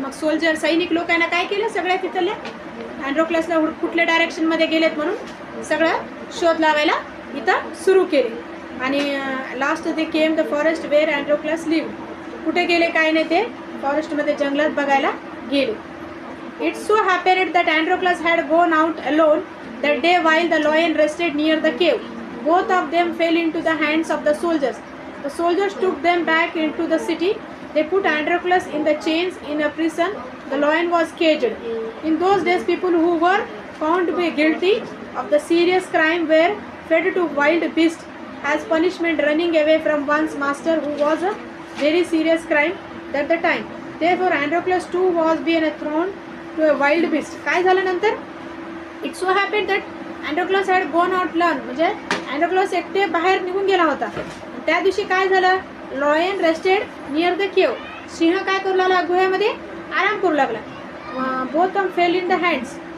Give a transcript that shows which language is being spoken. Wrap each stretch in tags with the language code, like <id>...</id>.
<mr>मग सोल्जर सैनिक लोकांना काय केलं, सगळ्या तिथल्या अँड्रोक्लसला कुठल्या डायरेक्शनमध्ये गेलेत म्हणून सगळं शोध लावायला इथं सुरू केले.</mr> <en>आणि लास्ट ते came the forest where Androcles live.</en> <mr>कुठे गेले काय नाही, ते फॉरेस्टमध्ये जंगलात बघायला गेले.</mr> <en>It so happened that Androclus had gone out alone that day while the lion rested near the cave. Both of them fell into the hands of the soldiers. The soldiers took them back into the city. They put Androclus in the chains in a prison. The lion was caged. In those days, people who were found to be guilty of the serious crime were fed to wild beasts as punishment. Running away from one's master who was a very serious crime at the time. Therefore, Androclus too was being thrown to a wild beast.</en> <mr>काय झालं नंतर,</mr> <en>it so happened that Androcles had gone out learn,</en> <mr>म्हणजे अँड्रोक्लस एकटे बाहेर निघून गेला होता. त्या दिवशी काय झालं,</mr> <en>Lion rested near the cave.</en> <mr>सिंह काय करू लागला, गुह्यामध्ये आराम करू लागला.</mr> <en>Both fell in the hands.</en>